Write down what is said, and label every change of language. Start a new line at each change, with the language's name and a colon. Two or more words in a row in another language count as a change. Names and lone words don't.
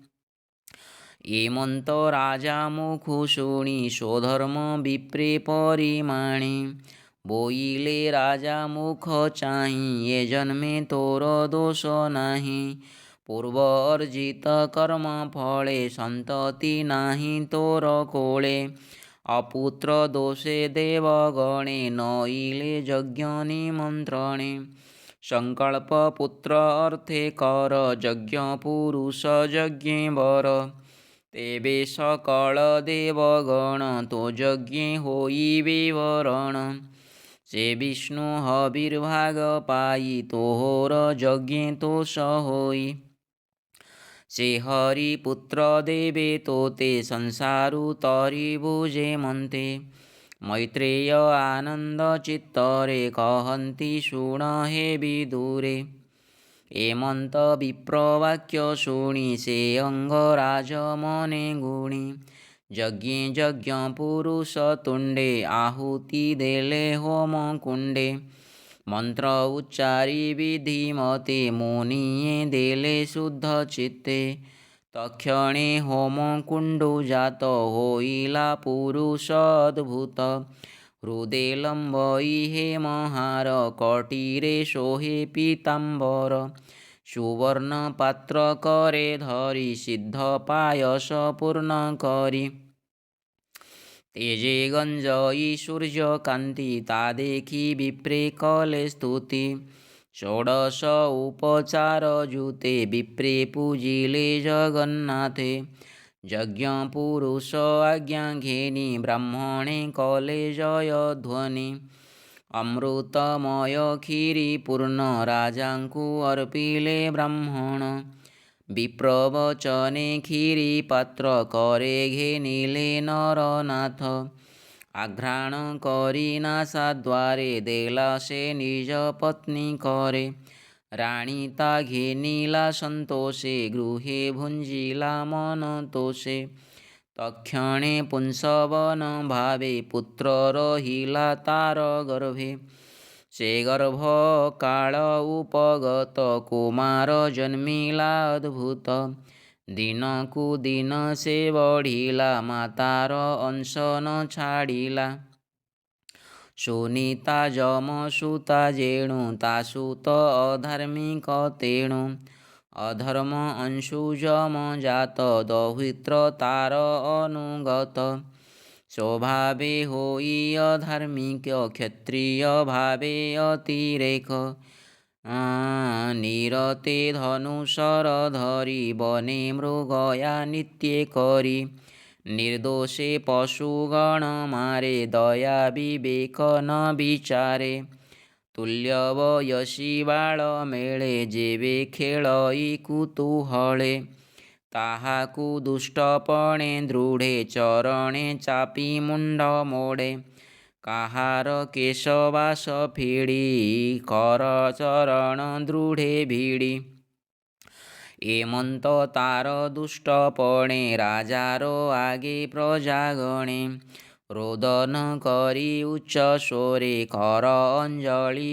Odia: ଏମନ୍ତ ରାଜା ମୁଖୁ ଶୁଣି ସ୍ୱଧର୍ମ ବିପ୍ରେ ପରିମାଣେ। ବୋଇଲେ ରାଜା ମୁଖ ଚାହିଁ ଏ ଜନ୍ମେ ତୋର ଦୋଷ ନାହିଁ। ପୂର୍ବ ଅର୍ଜିତ କର୍ମ ଫଳେ ସନ୍ତତି ନାହିଁ ତୋର କୋଳେ। ଅପୁତ୍ର ଦୋଷେ ଦେବଗଣେ ନଇଲେ ଯଜ୍ଞ ନିମନ୍ତ୍ରଣେ ସଂକଳ୍ପ ପୁତ୍ର ଅର୍ଥେ କର ଯଜ୍ଞ ପୁରୁଷ ଯଜ୍ଞେ ବର ତେବେ ସକଳ ଦେବଗଣ ତୋ ଯଜ୍ଞେ ହୋଇ ବିବରଣ ସେ ବିଷ୍ଣୁ ହବିର୍ଭାଗ ପାଇ ତୋହର ଯଜ୍ଞେ ତୋ ହୋଇ ସେ ହରିପୁତ୍ର ଦେବେ ତୋତେ ସଂସାରୁ ତରି ବୁଝେ ମନ୍ତେ ମୈତ୍ରେୟ ଆନନ୍ଦ ଚିତ୍ତରେ କହନ୍ତି ଶୁଣ ହେ ବିଦୁରେ ଏମନ୍ତ ବିପ୍ରବାକ୍ୟ ଶୁଣି ସେ ଅଙ୍ଗରାଜ ମନେ ଗୁଣି ଯଜ୍ଞେ ଯଜ୍ଞ ପୁରୁଷ ତୁଣ୍ଡେ ଆହୁତି ଦେଲେ ହୋମ କୁଣ୍ଡେ ମନ୍ତ୍ର ଉଚ୍ଚାରି ବିଧିମତେ ମୁନିୟେ ଦେଲେ ଶୁଦ୍ଧ ଚିତ୍ତେ ତକ୍ଷଣେ ହୋମ କୁଣ୍ଡୁ ଜାତ ହୋଇଲା ପୁରୁଷ ଅଦ୍ଭୁତ ହୃଦେ ଲମ୍ବଇ ହେ ମହାର କଟୀରେ ଶୋହେ ପୀତାମ୍ବର ସୁବର୍ଣ୍ଣ ପାତ୍ର କରେ ଧରି ସିଦ୍ଧ ପାୟସ ପୂର୍ଣ୍ଣ କରି ତେଜେ ଗଞ୍ଜଇ ସୂର୍ଯ୍ୟ କାନ୍ତି ତା ଦେଖି ବିପ୍ରେ କଲେ ସ୍ତୁତି ଷୋଡଶ ଉପଚାର ଜୁତେ ବିପ୍ରେ ପୂଜିଲେ ଜଗନ୍ନାଥେ ଯଜ୍ଞ ପୁରୁଷ ଆଜ୍ଞା ଘେନି ବ୍ରାହ୍ମଣେ କଲେ ଜୟ ଧ୍ୱନି ଅମୃତମୟ କ୍ଷୀରି ପୂର୍ଣ୍ଣ ରାଜାଙ୍କୁ ଅର୍ପିଲେ ବ୍ରାହ୍ମଣ ବିପ୍ରବଚନେ କ୍ଷୀରି ପାତ୍ର କରେ ଘେନିଲେ ନରନାଥ ଆଘ୍ରାଣ କରି ନାସାଦ୍ୱାରେ ଦେଲା ସେ ନିଜ ପତ୍ନୀ କରେ ରାଣୀ ତା ଘେନିଲା ସନ୍ତୋଷେ ଗୃହେ ଭୁଞ୍ଜିଲା ମନ ତୋଷେ ତକ୍ଷଣେ ପୁଂସବନ ଭାବେ ପୁତ୍ର ରହିଲା ତାର ଗର୍ଭେ ସେ ଗର୍ଭ କାଳ ଉପଗତ କୁମାର ଜନ୍ମିଲା ଅଦ୍ଭୁତ ଦିନ କୁ ଦିନ ସେ ବଢ଼ିଲା ମାତାର ଅଂଶ ନ ଛାଡ଼ିଲା ସୁନୀତା ଜମ ସୁତା ଜେଣୁ ତାସୁତ ଅଧାର୍ମିକ ତେଣୁ ଅଧର୍ମ ଅଂଶୁ ଜମ ଜାତ ଦୌହିତ୍ର ତାର ଅନୁଗତ ସ୍ୱଭାବେ ହୋଇ ଅଧାର୍ମିକ କ୍ଷତ୍ରିୟ ଭାବେ ଅତିରେକ ନିରତେ ଧନୁଷର ଧରି ବନେ ମୃଗୟା ନିତ୍ୟେ କରି ନିର୍ଦ୍ଦୋଷେ ପଶୁଗଣ ମାରେ ଦୟା ବିବେକ ନ ବିଚାରେ ତୁଲ୍ୟବୟସୀ ବାଳ ମେଳେ ଜେବେ ଖେଳଇ କୁତୂହଳେ ତାହାକୁ ଦୁଷ୍ଟପଣେ ଦୃଢ଼େ ଚରଣେ ଚାପି ମୁଣ୍ଡ ମୋଡ଼େ କାହାର କେଶବାସ ଫିଡ଼ି କର ଚରଣ ଦୃଢ଼େ ଭିଡ଼ି ଏମନ୍ତ ତାର ଦୁଷ୍ଟପଣେ ରାଜାର ଆଗେ ପ୍ରଜାଗଣେ ରୋଦନ କରି ଉଚ୍ଚ ସ୍ୱରେ କର ଅଞ୍ଜଳି